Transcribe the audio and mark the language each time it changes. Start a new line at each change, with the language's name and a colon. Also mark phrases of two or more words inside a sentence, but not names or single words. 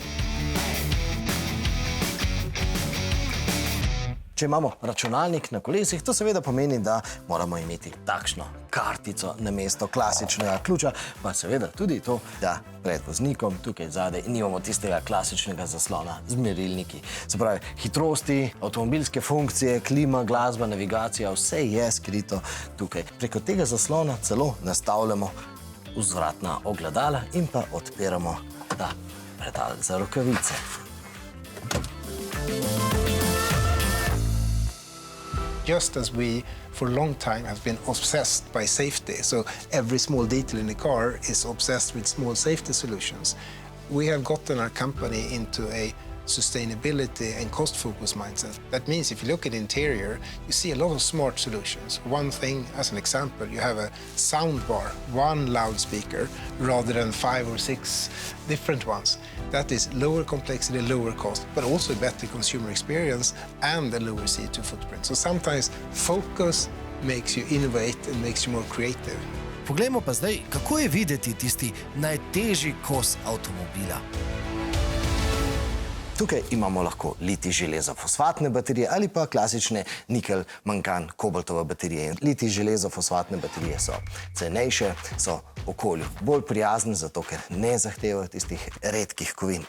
Slovenian: Če imamo računalnik na kolesih, to seveda pomeni, da moramo imeti takšno kartico namesto klasičnega ključa, pa seveda tudi to, da pred voznikom tukaj zadaj nimamo tistega klasičnega zaslona z merilniki. Se pravi, hitrosti, avtomobilske funkcije, klima, glasba, navigacija, vse je skrito tukaj. Preko tega zaslona celo nastavljamo vzvratna ogledala in pa odpiramo ta predal za rokavice.
English: Just as we, for a long time, have been obsessed by safety, so every small detail in the car is obsessed with small safety solutions, we have gotten our company into a sustainability and cost-focused mindset. That means if you look at the interior, you see a lot of smart solutions. One thing, as an example, you have a sound bar, one loudspeaker, rather than 5 or 6 different ones. That is lower complexity, lower cost, but also a better consumer experience and a lower CO2 footprint. So sometimes focus makes you innovate and makes you more creative.
Slovenian: Poglejmo pa zdaj, kako je videti tisti najtežji kos avtomobila. Tukaj imamo lahko litij železo fosfatne baterije ali pa klasične nikel mangan kobaltove baterije. Litij železo fosfatne baterije so cenejše, so okolju bolj prijazne, zato ker ne zahtevajo tistih redkih kovin.